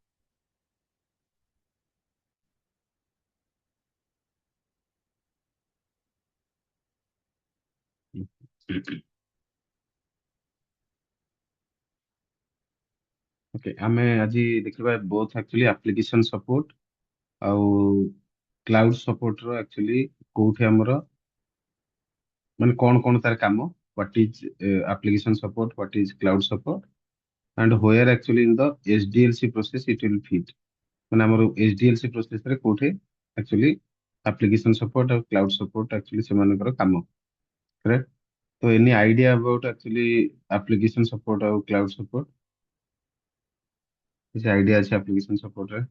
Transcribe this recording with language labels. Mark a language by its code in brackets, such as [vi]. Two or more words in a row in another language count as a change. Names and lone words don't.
[or] ଓକେ ଆମେ ଆଜି ଦେଖିବା [en] both actually application support [or] ଆଉ [en] cloud support [or] ର ଆକ୍ଚୁଆଲି କୋଉଠି ଆମର ମାନେ କଣ ତାର କାମ, [en] what is application support, what is cloud support and where actually in the SDLC process it will fit। [or] ମାନେ ଆମର SDLC ପ୍ରୋସେସ ରେ କୋଉଠି [en] actually application support [or] ଆଉ [en] cloud support actually [or] ସେମାନଙ୍କର କାମ। କରେକ୍ଟ। [en] ତ any idea about actually application support ଆଉ cloud support? [or] କିଛି ଆଇଡିଆ ଅଛି [en] application support [or] ରେ?